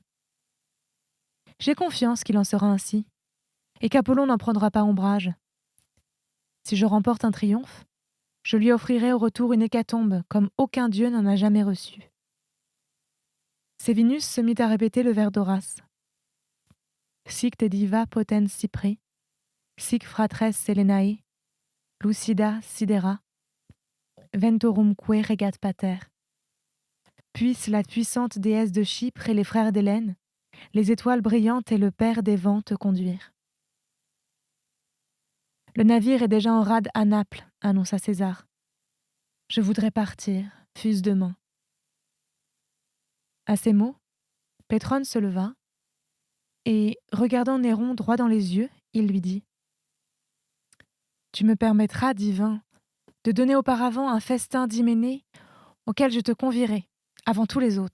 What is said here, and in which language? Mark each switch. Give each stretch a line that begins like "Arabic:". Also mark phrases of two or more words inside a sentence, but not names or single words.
French: J'ai confiance qu'il en sera ainsi, et qu'Apollon n'en prendra pas ombrage. Si je remporte un triomphe, je lui offrirai au retour une hécatombe comme aucun dieu n'en a jamais reçu. » Sévinus se mit à répéter le vers d'Horace.
Latin: Sic te diva potens Cypri, sic fratres Selenae, lucida sidera, ventorumque regat pater.
French: Puisse la puissante déesse de Chypre et les frères d'Hélène, les étoiles brillantes et le père des vents te conduire. Le navire est déjà en rade à Naples, annonça César. Je voudrais partir, fût-ce demain. À ces mots, Pétrone se leva, et, regardant Néron droit dans les yeux, il lui dit « Tu me permettras, divin, de donner auparavant un festin d'hyménée auquel je te convierai, avant tous les autres.